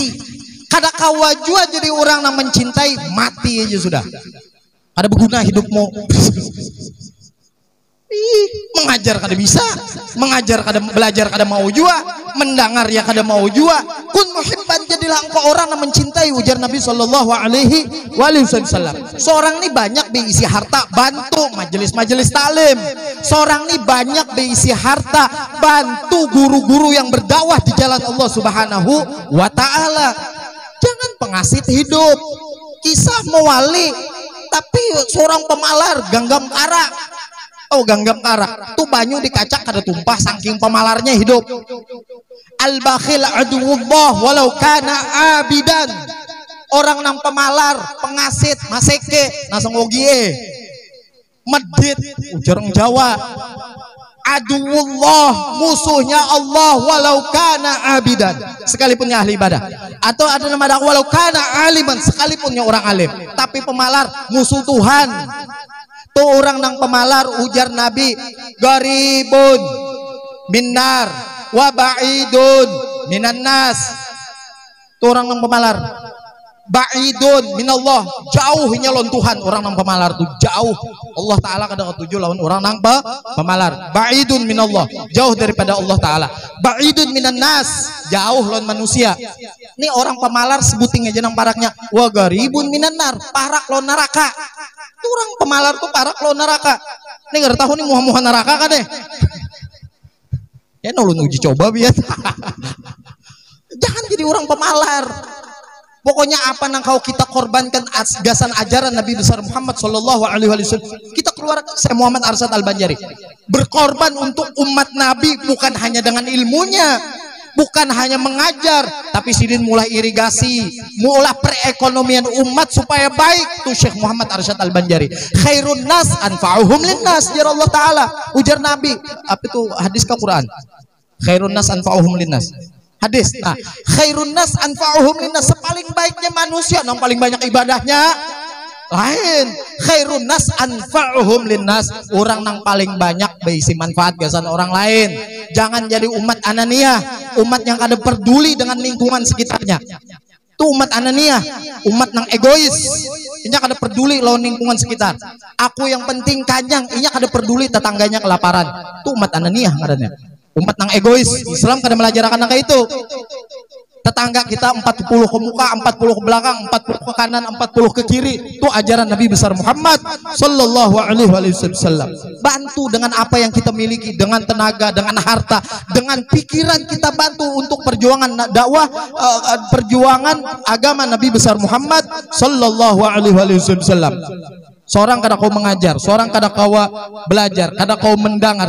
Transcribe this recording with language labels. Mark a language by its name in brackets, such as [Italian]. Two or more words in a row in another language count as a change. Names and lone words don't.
[Banjar] Kada kawa jua jadi orang nang mencintai, mati aja sudah. Kada berguna hidupmu. Mengajar kada bisa, mengajar kada, belajar kada mau jua, mendengar ya kada mau jua. [Arabic] كن محبا, [Indonesian] jadilah engkau orang yang mencintai, ujar Nabi [Arabic] صلى الله عليه وسلم. [Banjar] Seorang ini banyak berisi harta, bantu majelis-majelis taklim. Seorang ini banyak berisi harta, bantu guru-guru yang berdakwah di jalan Allah [Arabic] سبحانه وتعالى. [Banjar] Jangan pengasit hidup, kisah mewali. Tapi seorang pemalar ganggam kara. Oh, ganggam kara. Tuh banyu dikacak kada tumpah saking pemalarnya hidup. [Arabic] البخيل عدو الله ولو كان عابدا. [Banjar] Orang nang pemalar, pengasit, maseke, nasang ogie. Medit, ujarang Jawa. Aduwullah, musuhnya Allah [Arabic] ولو كان عابدا, [Banjar] sekalipun ahli ibadah. Atau ada nama [Arabic] ولو كان عالما, [Banjar] sekalipunnya orang alim. Tapi pemalar musuh Tuhan. Tuh orang nang pemalar, ujar Nabi, [Arabic] قريب من النار وبعيد من الناس. [Banjar] Tuh orang nang pemalar, [Arabic] بعيد من الله, [Banjar] jauhnya lawan Tuhan. Orang nang pemalar tuh jauh. Allah Ta'ala kadang ketujuh lawan orang nang pemalar. [Arabic] بعيد من الله, [Banjar] jauh daripada Allah Ta'ala. [Arabic] بعيد من الناس, [Banjar] jauh lawan manusia. Ini orang pemalar sebuting aja nang paraknya. [Arabic] وقريب من النار, [Banjar] parak lawan neraka. Tuh orang pemalar tuh parak lawan neraka. Ini nggak tahu nih muha-muha neraka kan deh. Ya nolong uji coba biar. Jangan jadi orang pemalar. Pokoknya apa nang kau kita korbankan gasan ajaran Nabi besar Muhammad [Arabic] صلى الله عليه وسلم, [Banjar] kita keluar. [Indonesian] Saya Muhammad Arsyad Al-Banjari berkorban untuk umat Nabi, bukan hanya dengan ilmunya, bukan hanya mengajar, tapi sidin mulai irigasi, mulai perekonomian umat supaya baik. [Banjar] Tuh Syekh Muhammad Arsyad Al-Banjari, [Arabic] خير الناس أنفعهم للناس, [Banjar] jar Allah Ta'ala, ujar Nabi. Apa itu hadis ke Quran? [Arabic] خير الناس أنفعهم للناس, [Banjar] hadis. Nah, [Arabic] خير الناس أنفعهم للناس, [Banjar] sepaling baiknya manusia yang paling banyak ibadahnya lain. [Arabic] خير الناس أنفعهم للناس, [Banjar] orang yang paling banyak berisi manfaat gasan orang lain. Jangan jadi umat ananiah, umat yang kada peduli dengan lingkungan sekitarnya. Tuh umat ananiah, umat yang egois, inya kada peduli lawan lingkungan sekitar. Aku yang penting kanyang, inya kada peduli tetangganya kelaparan. Tuh umat ananiah ngarannya. Umat yang egois. Islam kada melajarkan kayak itu. Tetangga kita 40 ke muka, 40 ke belakang, 40 ke kanan, 40 ke kiri. [Indonesian] Itu ajaran Nabi besar Muhammad [Arabic] صلى الله عليه وسلم. [Indonesian] Bantu dengan apa yang kita miliki, dengan tenaga, dengan harta, dengan pikiran kita bantu untuk perjuangan dakwah, perjuangan agama Nabi besar Muhammad [Arabic] صلى الله عليه وسلم. [Banjar] Seorang kada kau mengajar, seorang kada kau belajar, kada kau mendengar.